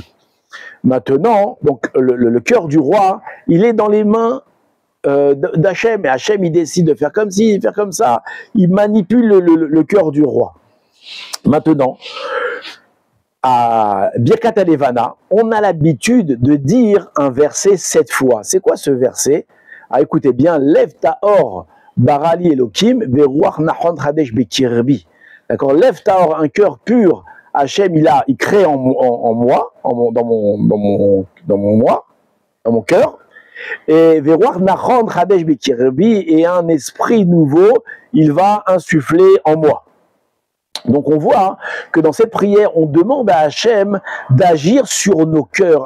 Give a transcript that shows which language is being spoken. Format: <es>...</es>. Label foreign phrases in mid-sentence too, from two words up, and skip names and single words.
<fr>Maintenant, donc, le cœur du roi, il est dans les mains d'Hachem. Et Hachem, il décide de faire comme ci, faire comme ça. Il manipule le cœur du roi. Maintenant, à Birkat Alevana, on a l'habitude de dire un verset 7 fois. C'est quoi ce verset? Ah, écoutez bien,</fr> <he>לב טהור ברא לי אלהים ורוח נכון חדש בקרבי.</he> <fr>D'accord,</fr> <he>לב טהור,</he> <fr>un cœur pur, Hachem il crée en moi, dans mon cœur.</fr> <he>Et ורוח נכון חדש בקרבי,</he> <fr>et un esprit nouveau, il va insuffler en moi. Donc on voit que dans cette prière, on demande à Hachem d'agir sur nos cœurs.</fr>